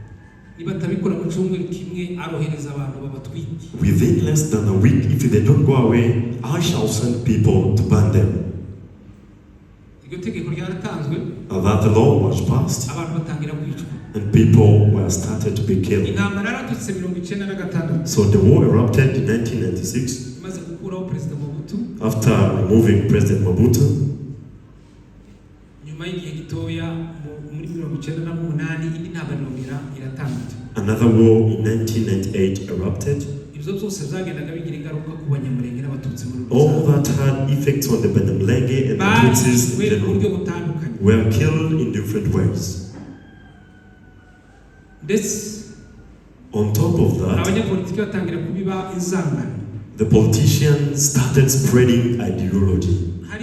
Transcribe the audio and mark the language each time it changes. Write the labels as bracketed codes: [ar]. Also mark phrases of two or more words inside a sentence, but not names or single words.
[en] Within less than a week, if they don't go away, I shall send people to burn them. That law was passed, and people were started to be killed. So the war erupted in 1996 after removing President Mobutu. [rw] nyuma y'igihe gitoya muri 1998 indi ntabanumira iratandatu. [en] Another war in 1998 erupted. [rw] Ibyo byose byagendaga bigira ingaruka ku Banyamulenge n'Abatutsi muri [en] All that had effects on the Banyamulenge and the Tutsis in general were killed in different ways. On top of that, the politicians started spreading ideology.